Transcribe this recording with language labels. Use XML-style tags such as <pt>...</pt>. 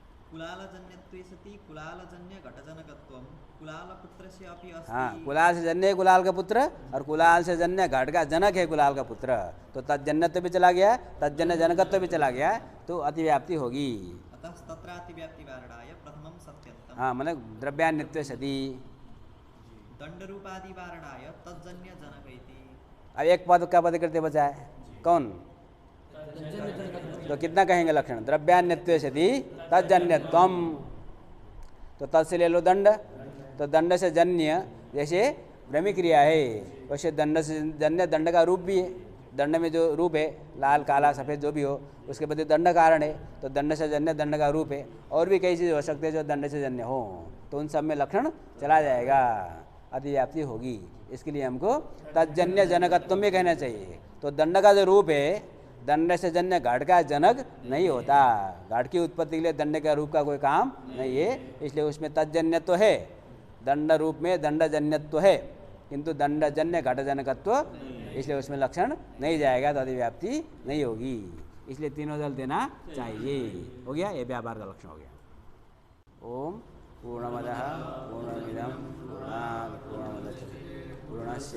<sa>कुलालजन्यत्वे सति कुलालजन्य घटजनकत्वं कुलालपुत्रस्य अपि अस्ति।</sa> <hi>हाँ, कुलाल से जन्य है कुलाल का पुत्र, और कुलाल से जन्य घट का जनक है कुलाल का पुत्र, तो तज्जन्यत्व भी चला गया, तज्जन्य जनकत्व भी चला गया, तो अतिव्याप्ति होगी।</hi> <sa>अतः तत्रातिव्याप्ति वारणाय प्रथमं सत्यन्तं।</sa> <hi>हाँ, मतलब द्रव्यान्यत्व सति</hi> <sa>दंडरूपादि वारणाय तज्जन्य जनक इति।</sa> <hi>अब एक पद का पद करते बचा है, कौन, तो कितना कहेंगे लक्षण, द्रव्यान्यत्व सति तज्जन्यत्वम, तो तत् से ले लो दंड, तो दंड से जन्य जैसे भ्रमिक्रिया है वैसे दंड से जन्य दंड का रूप भी है, दंड में जो रूप है लाल काला सफ़ेद जो भी हो उसके बदले दंड कारण है, तो दंड से जन्य दंड का रूप है। और भी कई चीज़ हो सकते हैं जो दंड से जन्य हो, तो उन सब में लक्षण चला जाएगा, अतिव्याप्ति होगी। इसके लिए हमको तज्जन्य जनकत्व में कहना चाहिए। तो दंड का जो रूप है दंड से जन्य घट का जनक नहीं होता, घट की उत्पत्ति के लिए दंड का रूप का कोई काम नहीं है, इसलिए उसमें तज्जन्यत्व है, दंड रूप में दंडजन्यत्व है, किंतु दंडजन्य घटजनकत्व, इसलिए उसमें लक्षण नहीं जाएगा, तो अधिव्याप्ति नहीं होगी, इसलिए तीनों दल देना चाहिए। हो गया, ये व्यापार का लक्षण हो गया।</hi> <sa>ओम पूर्णमदः पूर्णमिदं पूर्णात् पूर्णमुदच्यते पूर्णस्य</sa>